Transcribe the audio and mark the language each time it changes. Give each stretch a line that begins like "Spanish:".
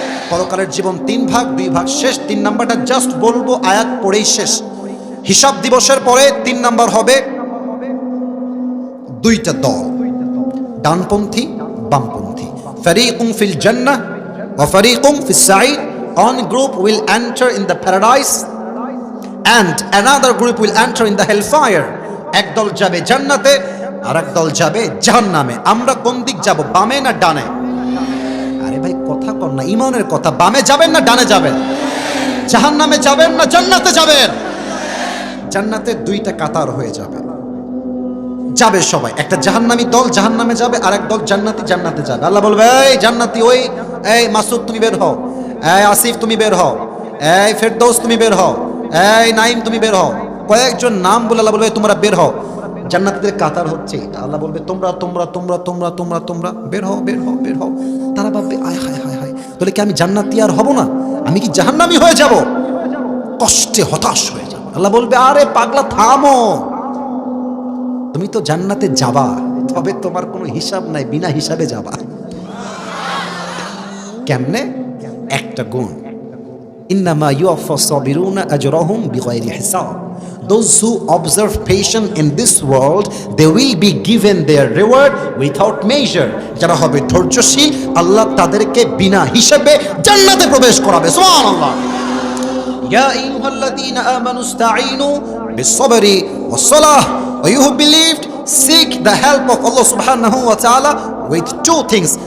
Bangla: পরকালের জীবন 3 ভাগ, 2 ভাগ শেষ। 3 নাম্বারটা জাস্ট বলবো, আয়াত পড়েই শেষ। হিসাব দিবসের পরে 3 নাম্বার হবে 2টা দল, ডানপন্থী বামপন্থী।
Arabic: ফারিকুম ফিল জান্নাহ ওয়া ফারিকুম ফিস সাঈর।
English: One group will enter in the paradise and another group will enter in the hellfire.
Bangla: এক দল যাবে জান্নাতে আর এক দল যাবে জাহান্নামে। আমরা কোন দিক যাব, বামে না ডানে? আরে ভাই কথা কর না, ঈমানের কথা। বামে যাবেন না ডানে যাবেন? জাহান্নামে যাবেন না জান্নাতে যাবেন? জান্নাতে 2টা কাতার হয়ে যাবে, যাবে সবাই। একটা জাহান্নামী দল জাহান্নামে যাবে, আর এক দল জান্নাতি জান্নাতে যাবে। আল্লাহ বলবে, এই জান্নাতি, ওই এই মাসুদ তুমি বের হও, এই আসিফ তুমি বের হও, এই ফেরদৌস তুমি বের হও, এই নাইম তুমি বের হও। কয়েকজন নাম বলে আল্লাহ বলবে তোমরা বের হও। জান্নাতীদের কাতার হচ্ছে এটা। আল্লাহ বলবে তোমরা তোমরা তোমরা তোমরা তোমরা তোমরা বের হও, বের হও, বের হও। তারা ভাববে, আয় হায় হায় হায়, তাহলে কি আমি জান্নাতি আর হব না? আমি কি জাহান্নামী হয়ে যাব? কষ্টে হতাশ হয়ে যাব। আল্লাহ বলবে, আরে পাগলা থামো, তুমি তো জান্নাতে যাবা, তবে তোমার কোনো হিসাব নাই, বিনা হিসাবে যাবা। কেমনে? একটা গুণ,
Arabic: ইন্নামা ইউওয়াফা সাবিরুনা আজরাহুম বিগাইরি হিসাব।
English: Those who observe patience in this world, they will be given their reward without measure.
Bangla: যারা হবে ধৈর্যশীল, আল্লাহ তাদেরকে বিনা হিসাবে জান্নাতে প্রবেশ করাবে। সুবহানাল্লাহ।
Arabic: ইয়া আইয়ুহাল্লাযীনা আমানু ইসতাঈনু বিস-সাবরি ওয়াস-সালাহ
English: ওয়া you who believed seek the help of Allah subhanahu wa ta'ala with 2 things.